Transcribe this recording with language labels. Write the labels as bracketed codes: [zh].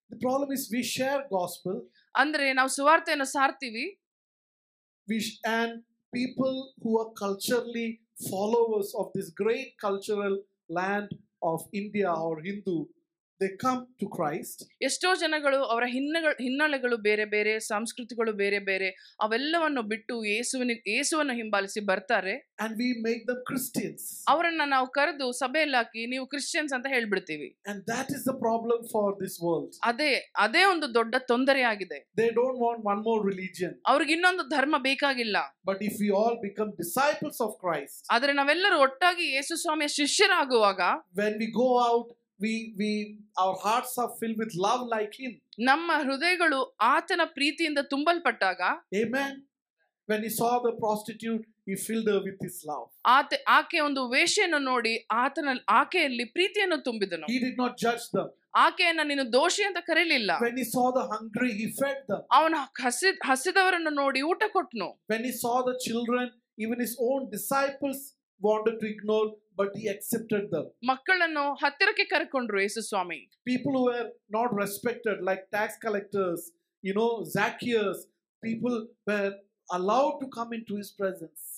[en] The problem is we share gospel. [kn] ಅಂದ್ರೆ ನಾವು ಸುವಾರ್ತೆಯನ್ನು ಸಾರ್ತೀವಿ. [en] And people who are culturally followers of this great cultural land of India or Hindu, they come to Christ. [kn] ಎಷ್ಟೋ ಜನಗಳು ಅವರ ಹಿನ್ನೆಲೆಗಳು ಬೇರೆ ಬೇರೆ, ಸಂಸ್ಕೃತಿಗಳು ಬೇರೆ ಬೇರೆ, ಅವೆಲ್ಲವನ್ನು ಬಿಟ್ಟು ಯೇಸುವನ್ನು ಹಿಂಬಾಲಿಸಿ ಬರ್ತಾರೆ. [en] And we make them Christians. [kn] ಅವರನ್ನ ನಾವು ಕರೆದು ಸಭೆಯಲ್ಲಿ ಹಾಕಿ ನೀವು ಕ್ರಿಶ್ಚಿಯನ್ಸ್ ಅಂತ ಹೇಳ್ಬಿಡ್ತೀವಿ. [en] And that is the problem for this world. [kn] ಅದೇ ಒಂದು ದೊಡ್ಡ ತೊಂದರೆ ಆಗಿದೆ. [en] They don't want one more religion. [kn] ಅವ್ರಿಗೆ ಇನ್ನೊಂದು ಧರ್ಮ ಬೇಕಾಗಿಲ್ಲ. [en] But if we all become disciples of Christ, [kn] ಆದರೆ ನಾವೆಲ್ಲರೂ ಒಟ್ಟಾಗಿ ಯೇಸು ಸ್ವಾಮಿಯ ಶಿಷ್ಯರಾಗುವಾಗ, [en] when we go out, our hearts are filled with love like him. [kn] ನಮ್ಮ ಹೃದಯಗಳು ಆತನ ಪ್ರೀತಿಯಿಂದ ತುಂಬಲ್ಪಟ್ಟಾಗ, [en] amen, when he saw the prostitute, he filled her with his love. [kn] ಆಕೆ ಒಂದು ವೇಶ್ಯೆಯನ್ನು ನೋಡಿ ಆಕೆಯಲ್ಲಿ ಪ್ರೀತಿಯನ್ನು ತುಂಬಿದನು. [en] He did not judge them. [kn] ಆಕೆಯನ್ನ ನೀನು ದೋಷಿ ಅಂತ ಕರೆಯಲಿಲ್ಲ. [en] When he saw the hungry, he fed them. [kn] ಅವನು ಹಸಿದವರನ್ನು ನೋಡಿ ಊಟ ಕೊಟ್ಟನು. [en] When he saw the children, even his own disciples wanted to ignore, but he accepted them. [kn] ಮಕ್ಕಳನ್ನು ಹತ್ತಿರಕ್ಕೆ ಕರೆಕೊಂಡ್ರು ಯೇಸು ಸ್ವಾಮಿ. [en] People who were not respected, like tax collectors, Zacchaeus, people were allowed to come into his presence.